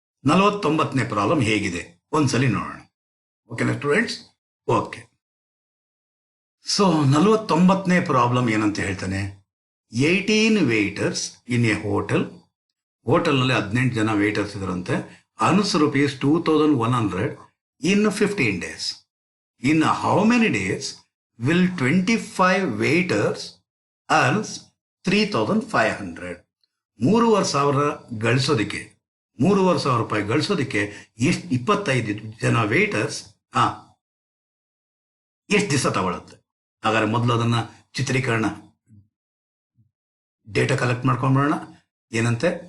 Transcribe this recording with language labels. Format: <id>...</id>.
<kn>49ನೇ problem ಹೇಗಿದೆ ಒಂದ್ಸಲಿ ನೋಡೋಣ. ಓಕೆನಾ ಸ್ಟೂಡೆಂಟ್ಸ್? ಓಕೆ. ಸೊ 49ನೇ ಪ್ರಾಬ್ಲಮ್ ಏನಂತ ಹೇಳ್ತಾನೆ, 18 ವೇಟರ್ಸ್ ಇನ್ ಎ ಹೋಟೆಲ್ನಲ್ಲಿ 18 ಜನ ವೇಟರ್ಸ್ ಇದರಂತೆ.</kn> <en>Earns rupees 2100 in 15 days. In how many days will 25 waiters earns 3500?</en> <kn>3,500 ಗಳಿಸೋದಕ್ಕೆ, 3,500 ರೂಪಾಯಿ ಗಳಿಸೋದಕ್ಕೆ ಎಷ್ಟು 25 ಜನ ವೇಟರ್ಸ್ ಎಷ್ಟು ದಿವಸ ತಗೊಳುತ್ತೆ? ಹಾಗಾದ್ರೆ ಮೊದಲು ಅದನ್ನ ಚಿತ್ರೀಕರಣ ಡೇಟಾ ಕಲೆಕ್ಟ್ ಮಾಡ್ಕೊಂಡ್ಬಿಡೋಣ. ಏನಂತೆ?</kn>